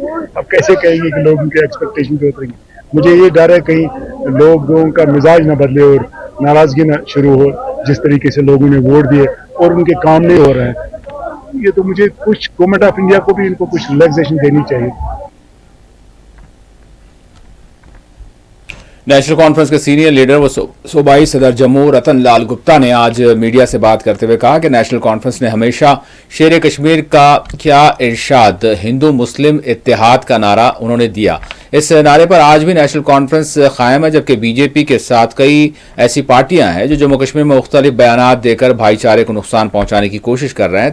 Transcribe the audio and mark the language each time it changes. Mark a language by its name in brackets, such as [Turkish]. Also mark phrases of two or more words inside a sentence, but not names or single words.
[Urdu] اب کیسے کہیں گے کہ لوگوں کے ایکسپیکٹیشن پہ اتریں گے. مجھے یہ ڈر ہے کہیں لوگوں کا مزاج نہ بدلے اور ناراضگی نہ شروع ہو. جس طریقے سے لوگوں نے ووٹ دیے اور ان کے کام نہیں ہو رہے ہیں، یہ تو مجھے کچھ گورنمنٹ آف انڈیا کو بھی ان کو کچھ ریلیکسیشن دینی چاہیے. نیشنل کانفرنس کے [English] senior leader [Urdu] و صوبائی صدر جموں رتن لال گپتا نے آج میڈیا سے بات کرتے ہوئے کہا کہ نیشنل کانفرنس نے ہمیشہ شیر کشمیر کا کیا ارشاد ہندو مسلم اتحاد کا نعرہ انہوں نے دیا. اس نعرے پر آج بھی نیشنل کانفرنس قائم ہے، جبکہ بی جے پی کے ساتھ کئی ایسی پارٹیاں ہیں جو جموں کشمیر میں مختلف بیانات دے کر بھائی چارے کو نقصان پہنچانے کی کوشش کر رہے ہیں.